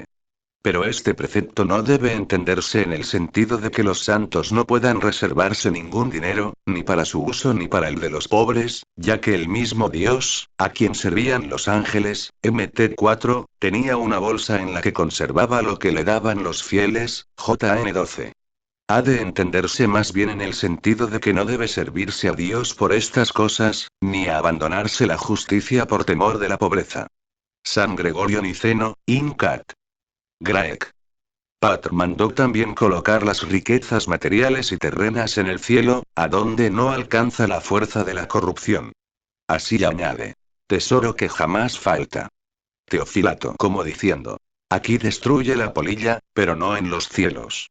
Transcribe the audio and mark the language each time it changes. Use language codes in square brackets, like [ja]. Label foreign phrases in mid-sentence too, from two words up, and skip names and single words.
[es] Pero este precepto no debe entenderse en el sentido de que los santos no puedan reservarse ningún dinero, ni para su uso ni para el de los pobres, ya que el mismo Dios, a quien servían los ángeles, Mt 4, tenía una bolsa en la que conservaba lo que le daban los fieles, Jan 12. Ha de entenderse más bien en el sentido de que no debe servirse a Dios por estas cosas, ni abandonarse la justicia por temor de la pobreza. [la] San Gregorio Niceno, in cat. Graec. [es] Patr mandó también colocar las riquezas materiales y terrenas en el cielo, a donde no alcanza la fuerza de la corrupción. Así añade. Tesoro que jamás falta. Teofilato, como diciendo. Aquí destruye la polilla, pero no en los cielos.